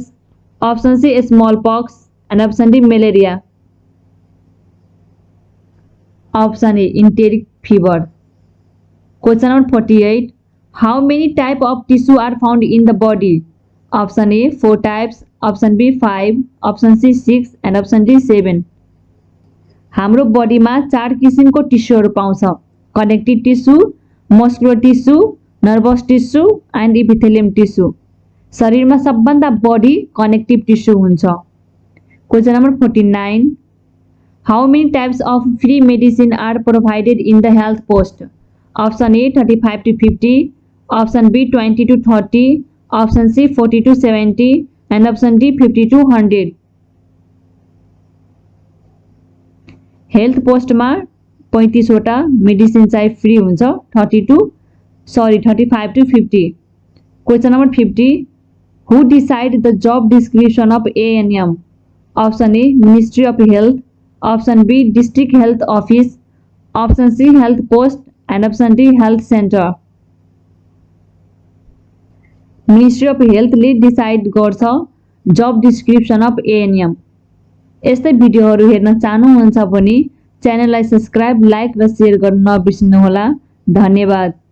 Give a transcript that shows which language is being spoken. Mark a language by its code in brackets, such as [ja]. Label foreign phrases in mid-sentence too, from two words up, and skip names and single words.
[en] Option C, smallpox. And option D, malaria. Option A, enteric fever. Question number 48. How many types of tissue are found in the body? Option A, 4 types. Option B, 5. Option C, 6. And option D, 7. [ne] हाम्रो बडीमा 4 किसिमको टिस्युहरू पाउँछ। [en] connective tissue, muscular tissue, nervous tissue and epithelium tissue. [ne] शरीरमा सबभन्दा बढी [en] connective tissue [ne] हुन्छ। [en] question number 49. How many types of free medicine are provided in the health post? Option A 35 to 50, option B 20 to 30, option C 40 to 70 and option D 50 to 100. health post [ne] 35 वटा मेडिसिन चाहिँ फ्री हुन्छ, 35 to 50। [en] Question number 50. Who decide the job description of ANM? Option A Ministry of Health, option B District Health Office, option C Health Post and option D Health Center. Ministry of Health [ne] डिसाइड गर्छ [en] job description of ANM. [ne] यस्तै भिडियोहरू हेर्न चाहनुहुन्छ भने च्यानललाई सब्स्क्राइब, लाइक र शेयर गर्न नबिर्सनुहोला। धन्यवाद।